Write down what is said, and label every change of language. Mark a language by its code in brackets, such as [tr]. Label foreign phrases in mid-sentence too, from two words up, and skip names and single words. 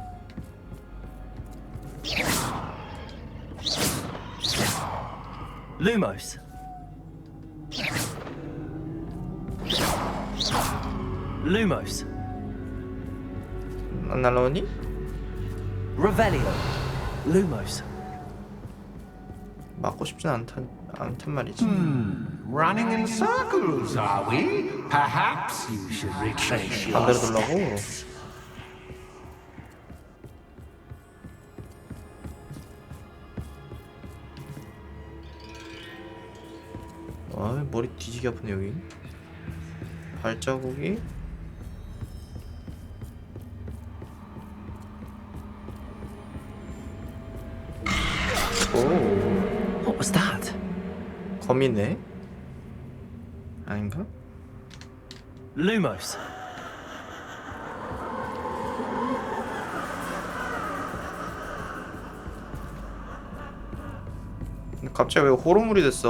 [ko] Lumos. Lumos. 안 날라오니? Revelio. Lumos. 맞고 싶진 않단 말이지. [en] Running in circles, are we? Perhaps you should retrace your [ko] 반대로 돌라고. 아, 머리 뒤지게 아프네 여기. 발자국이. 오, [en] What was that? [ko] 거미네. 아닌가? Lumos. 근데 갑자기 왜 호러물이 됐어?